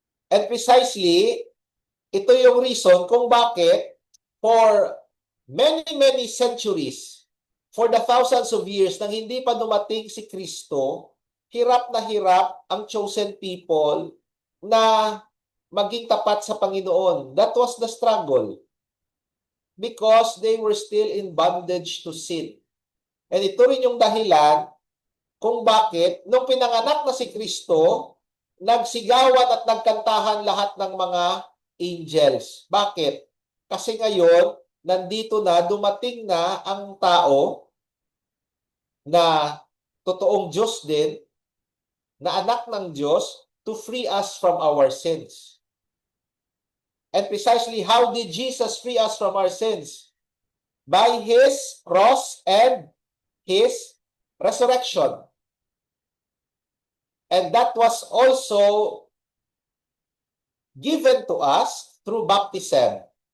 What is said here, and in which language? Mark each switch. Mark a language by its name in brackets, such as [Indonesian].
[English] And precisely, [Filipino] ito yung reason kung bakit [English] for many centuries, for the thousands of years [Filipino] nang hindi pa dumating si Kristo, hirap na hirap ang [English] chosen people [Filipino] na maging tapat sa Panginoon. [English] That was the struggle. Because they were still in bondage to sin. [Filipino] And ito rin yung dahilan kung bakit nung pinanganak na si Kristo, nagsigawan at nagkantahan lahat ng mga angels. Bakit? Kasi ngayon, nandito na, dumating na ang tao na totoong Diyos din, na anak ng Diyos, [English] to free us from our sins. And precisely, how did Jesus free us from our sins? By His cross and His resurrection. And that was also given to us through baptism.